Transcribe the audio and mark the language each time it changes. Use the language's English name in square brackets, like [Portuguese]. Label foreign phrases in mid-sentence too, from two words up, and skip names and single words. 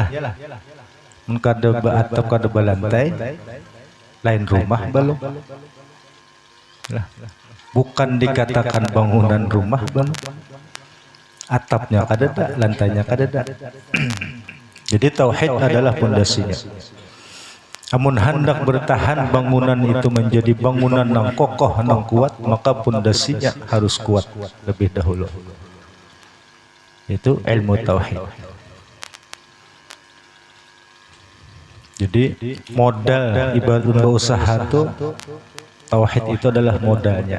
[Banjar] Mun kada atap kada lantai, lain rumah belum. Bukan dikatakan bangunan rumah belum. Atapnya kada ada, lantainya kada ada. [Indonesian] Jadi tauhid adalah pondasinya. [Banjar] Amun hendak bertahan bangunan itu menjadi bangunan yang kokoh, yang kuat, maka pondasinya harus kuat lebih dahulu. [Indonesian] Itu ilmu tauhid. Jadi modal ibadah berusaha itu, tauhid itu adalah modalnya.